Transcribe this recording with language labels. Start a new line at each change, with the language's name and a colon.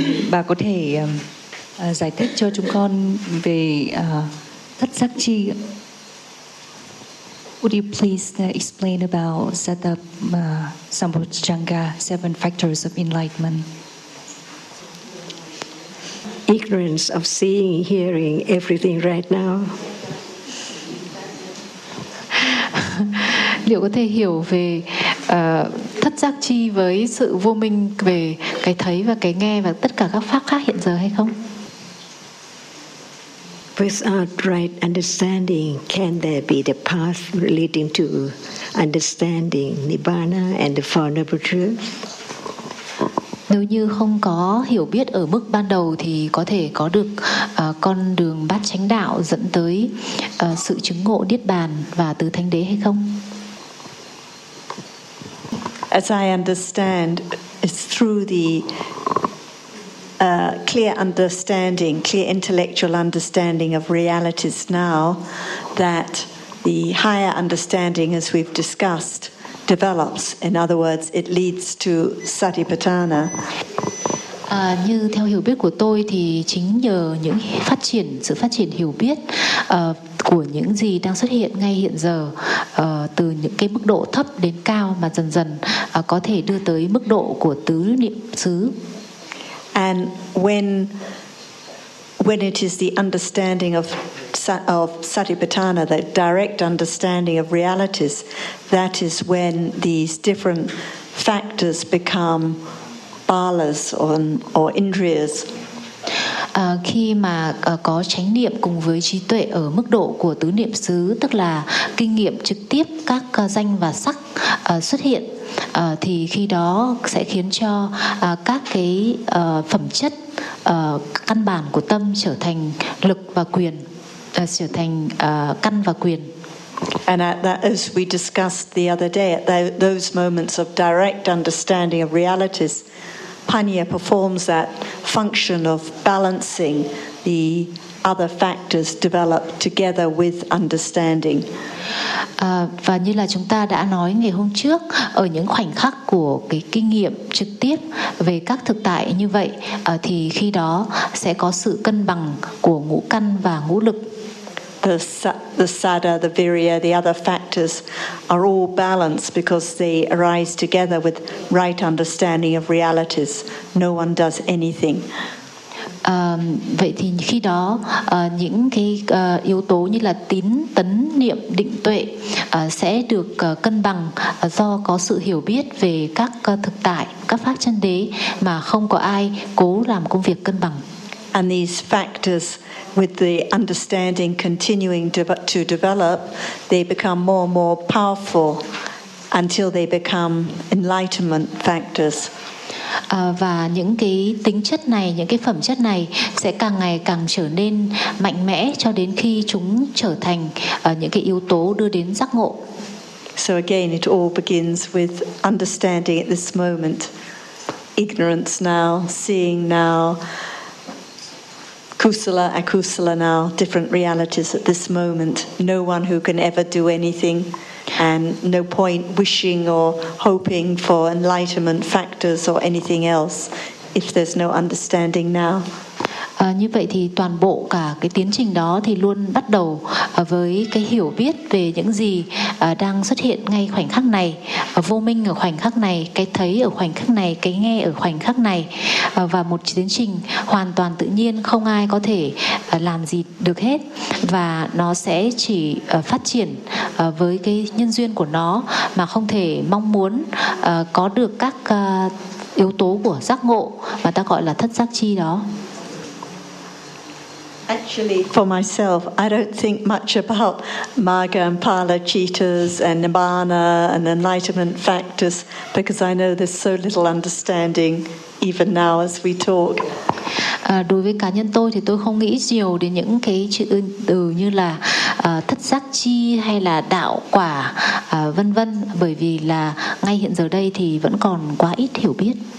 Vietnamese: Bà có thể giải thích cho chúng con về thất sắc chi.
English: Would you please explain about Sata Sambhujanga, seven factors of enlightenment? Ignorance of seeing, hearing everything right now.
Vietnamese: Liệu có thể hiểu về thất giác chi với sự vô minh về cái thấy và cái nghe và tất cả các pháp khác hiện giờ hay không?
English: Without right understanding, can there be the path leading to understanding Nibbana and the Four Noble Truths?
Vietnamese: Nếu như không có hiểu biết ở mức ban đầu thì có thể có được con đường bát chánh đạo dẫn tới sự chứng ngộ Niết Bàn và tứ thánh đế hay không?
English: As I understand, it's through the clear understanding, clear intellectual understanding of realities now that the higher understanding, as we've discussed, develops. In other words, it leads to Satipatthana.
Vietnamese: Như theo hiểu biết của tôi thì chính nhờ những phát triển, sự phát triển hiểu biết của những gì đang xuất hiện ngay hiện giờ từ những cái mức độ thấp đến cao mà dần dần có thể đưa tới mức độ của tứ niệm xứ.
English: And when it is the understanding of Satipatthana, the direct understanding of realities, that is when these different factors become balas or indriyas.
Vietnamese: Khi mà có chánh niệm cùng với trí tuệ ở mức độ của tứ niệm xứ, tức là kinh nghiệm trực tiếp các danh và sắc xuất hiện, thì khi đó sẽ khiến cho các cái phẩm chất căn bản của tâm trở thành lực và quyền, trở thành căn và quyền.
English: And at that, as we discussed the other day, at the, those moments of direct understanding of realities, Panya performs that function of balancing the other factors develop together with understanding.
Vietnamese: Và như là chúng ta đã nói ngày hôm trước, ở những khoảnh khắc của cái kinh nghiệm trực tiếp về các thực tại như vậy, thì khi đó sẽ có sự cân bằng của ngũ căn và ngũ lực.
English: The sada, the virya, the other factors are all balanced because they arise together with right understanding of realities. No one does anything.
Vietnamese: Vậy thì khi đó những cái yếu tố như là tín, tấn, niệm, định, tuệ sẽ được cân bằng do có sự hiểu biết về các thực tại, các pháp chân đế mà không có ai cố làm công việc cân bằng.
English: And these factors, with the understanding continuing to develop, they become more and more powerful until they become enlightenment factors.
Vietnamese: Và những cái tính chất này, những cái phẩm chất này sẽ càng ngày càng trở nên mạnh mẽ cho đến khi chúng trở thành những cái yếu tố đưa đến giác ngộ.
English: So again, it all begins with understanding at this moment. Ignorance now, seeing now, kusala, akusala now, different realities at this moment. No one who can ever do anything. And no point wishing or hoping for enlightenment factors or anything else if there's no understanding now.
Vietnamese: Như vậy thì toàn bộ cả cái tiến trình đó thì luôn bắt đầu với cái hiểu biết về những gì đang xuất hiện ngay khoảnh khắc này, vô minh ở khoảnh khắc này, cái thấy ở khoảnh khắc này, cái nghe ở khoảnh khắc này, và một tiến trình hoàn toàn tự nhiên, không ai có thể làm gì được hết, và nó sẽ chỉ phát triển với cái nhân duyên của nó mà không thể mong muốn có được các yếu tố của giác ngộ mà ta gọi là thất giác chi đó.
English: Actually, for myself, I don't think much about Magga and Pala Cheetahs and Nibbana and enlightenment factors because I know there's so little understanding even now as we talk.
Vietnamese: Đối với cá nhân tôi thì tôi không nghĩ nhiều đến những cái chữ từ như là thất giác chi hay là đạo quả vân vân, bởi vì là ngay hiện giờ đây thì vẫn còn quá ít hiểu biết.